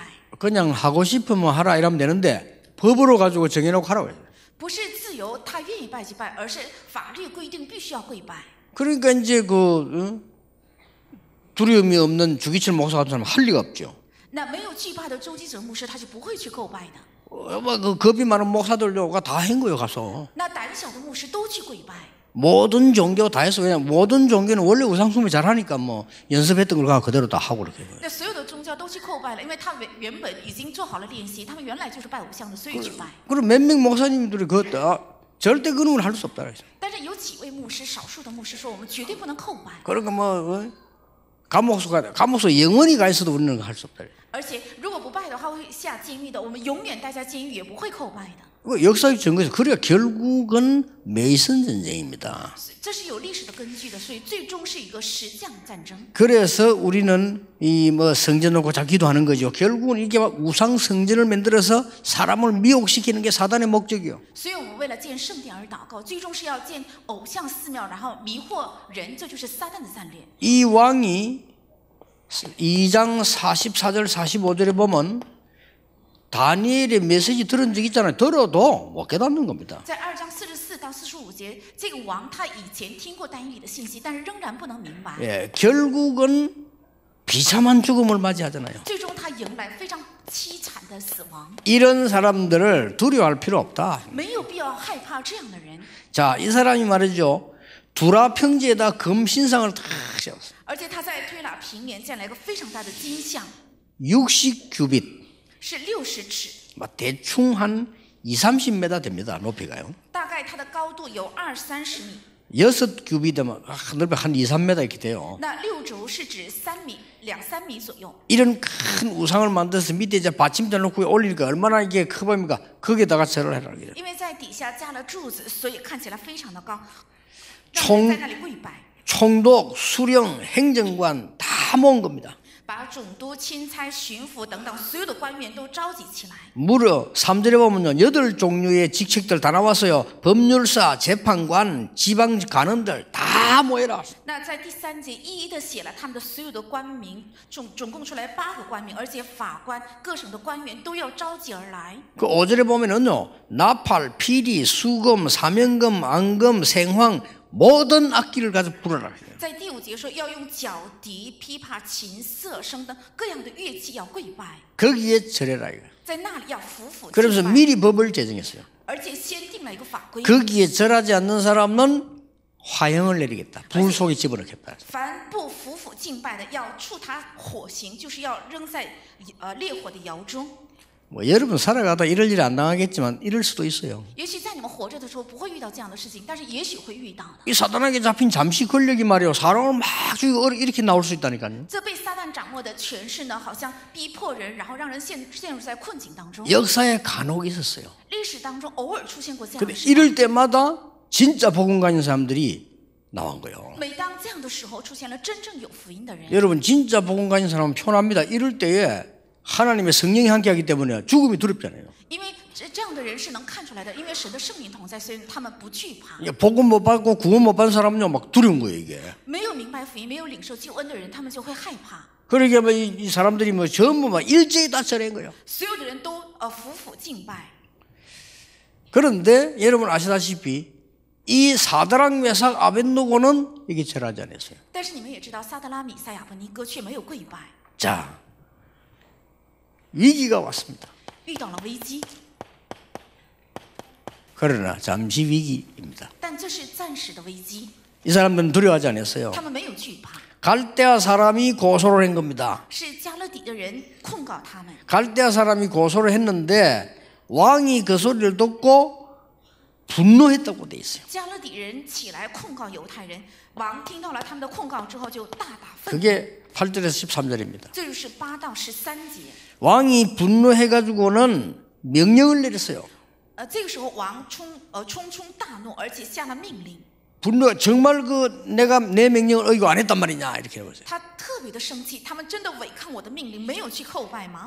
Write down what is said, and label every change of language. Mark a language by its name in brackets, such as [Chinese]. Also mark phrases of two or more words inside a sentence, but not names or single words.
[Korean] 그냥 하고 싶으면 하라 이러면 되는데 법으로 가지고 정해놓고 하라고 해요. [Chinese] 不是自由他愿意拜就拜，而是法律规定必须要跪拜。 [Korean] 그러니까 이제 두려움이 없는 주기철 목사 같은 사람은 할 리가 없죠. [Chinese] 那没有惧怕的周基哲牧师，他就不会去叩拜的。 [Korean] 그 겁이 많은 목사들도 다 한 거예요 가서. [Chinese] 那胆小的牧师都去跪拜。 [Korean] 모든 종교 다 했어. 그냥 모든 종교는 원래 우상숭배 잘하니까 뭐 연습했던 걸 가 그대로 다 하고 그렇게. [Chinese] 那所有的宗教都去叩拜了，因为他们原本已经做好了练习，他们原来就是拜偶像的，所以去拜。 [Korean] 그리고 몇 명 목사님들이 절대 그런 걸 할 수 없다 그랬어요. [Chinese] 但是有几位牧师，少数的牧师说，我们绝对不能叩拜。 [Korean] 그러니까 뭐 감옥소 영원히 가 있어도 우리는 할 수 없다. [Chinese] 而且如果不拜的话，会下监狱的。我们永远待在监狱，也不会叩拜的。 [Korean] 역사적 증거에서 그래야 결국은 메이슨 전쟁입니다. [Chinese] 这是有历史的根据的，所以最终是一个石匠战争。 [Korean] 그래서 우리는 이 뭐 성전 놓고 자 기도하는 거죠. 결국은 이게 막 우상 성전을 만들어서 사람을 미혹시키는 게 사단의 목적이요. [Chinese] 所以我们为了建圣殿而祷告，最终是要建偶像寺庙，然后迷惑人，这就是撒旦的战略。 [Korean] 이 왕이 2장 44절 45절에 보면 다니엘의 메시지 들은 적 있잖아요. 들어도 못 깨닫는 겁니다. [Chinese] 在2章44到45节，这个王他以前听过但以理的信息，但是仍然不能明白。 [Korean] 예, 결국은 비참한 죽음을 맞이하잖아요. [Chinese] 最终他迎来非常凄惨的死亡。 [Korean] 이런 사람들을 두려워할 필요 없다. [Chinese] 没有必要害怕这样的人。 [Korean] 자, 이 사람이 말이죠. 두라 평지에다 금 신상을 탁 세웠어요. [Chinese] 而且他在推拉平原建了一个非常大的金像， [Korean] 60규빗. [Chinese] 是60尺， [Korean] 대충 한 20-30m 됩니다. 높이가요. [Chinese] 大概它的高度有20-30米。 [Korean] 6규빗이면 넓이 한 2-3m 이렇게 돼요. [Chinese] 那6轴是指3米、2-3米左右。 [Korean] 이런 큰 우상을 만들어서 밑에 이제 받침대 놓고 올리니까 얼마나 이게 커 보입니까? 거기에다가 절을 해라. [Chinese] 因为在底下加了柱子，所以看起来非常的高， [Korean] 총 [Chinese] 让人在那里跪拜， [Korean] 총독, 수령, 행정관 다 모은 겁니다. [Chinese] 把总督、钦差、巡抚等等所有的官员都召集起来。 [Korean] 무려 3절에 보면요 8종류의 직책들 다 나왔어요. 법률사, 재판관, 지방 관원들 다 모여라. [Chinese] 那在第3节一一的写了他们的所有的官名，总共出来8个官名，而且法官、各省的官员都要召集而来。 [Korean] 그 5절에 보면은요 나팔, 피리, 수금, 사명금, 안금, 생황 모든 악기를 가지고 부르라. [Chinese] 在第5节说要用角笛、琵琶、琴瑟、笙灯各样的乐器要跪拜， [Korean] 거기에 절해라 이거. [Chinese] 在那里要服服敬 [Korean] 그래서 [Chinese] 拜， [Korean] 미리 법을 제정했어요. [Chinese] 而且先定了一个法规， [Korean] 거기에 절하지 않는 사람은 화형을 내리겠다. 불 속에 집어넣겠다. [Chinese] 凡不服服敬拜的，要处他火刑，就是要扔在烈火的窑中。 [Korean] 뭐 여러분 살아가다 이럴 일 안 당하겠지만 이럴 수도 있어요. [Chinese] 也许在你们活着的时候不会遇到这样的事情，但是也许会遇到的。 [Korean] 이 사단에게 잡힌 잠시 권력이 말이요 사람을 막 죽이고 이렇게 나올 수 있다니까요. [Chinese] 这被撒旦掌握的权势呢，好像逼迫人，然后让人陷入在困境当中。 [Korean] 역사에 간혹 있었어요. [Chinese] 历史当中偶尔出现过这样 [Korean] 근데 [Chinese] 的事情。 [Korean] 이럴 때마다 진짜 복음 가진 사람들이 나온 거예요. [Chinese] 每当这样的时候，出现了真正有福音的人。 [Korean] 여러분 진짜 복음 가진 사람은 편합니다. 이럴 때에 하나님의 성령이 함께하기 때문에 죽음이 두렵잖아요. [Chinese] 因为这样的人是能看出来的，因为神的圣灵同在，所以他们不惧怕。 [Korean] 복음 못 받고 구원 못 받은 사람은요 막 두려운 거예요 이게. [Chinese] 没有明白福音、没有领受救恩的人，他们就会害怕。 [Korean] 그러게 뭐 이 사람들이 뭐 전부 막 일제히 다 절한 거예요. [Chinese] 所有的人都服服敬拜。 [Korean] 그런데 여러분 아시다시피 이 사드락 메삭 아벳느고는 이게 절하지 않았어요. [Chinese] 但是你们也知道，撒德拉、米赛亚伯尼哥却没有跪拜， [Korean] 자, 위기가 왔습니다. [Chinese] 遇到了危机， [Korean] 그러나 잠시 위기입니다. [Chinese] 但这是暂时的危机， [Korean] 이 사람들은 두려워하지 않았어요. [Chinese] 他们没有惧怕， [Korean] 갈대아 사람이 고소를 한 겁니다. [Chinese] 是加勒底的人控告他们。 [Korean] 갈대아 사람이 고소를 했는데 왕이 그 소리를 듣고 분노했다고 돼 있어요. [Chinese] 加勒底人起来控告犹太人，王听到了他们的控告之后，就大大愤怒。 [Korean] 그게 8절에서 13절입니다. [Chinese] 这就是8到13节。 [Korean] 왕이 분노해가지고는 명령을 내렸어요. [Chinese] 这个时候王冲大怒，而且下了命令。 [Korean] 분노 정말 그 내가 내 명령을 어기고 안 했단 말이냐 이렇게 해보세요. [Chinese] 他特别的生气，他们真的违抗我的命令，没有去叩拜吗？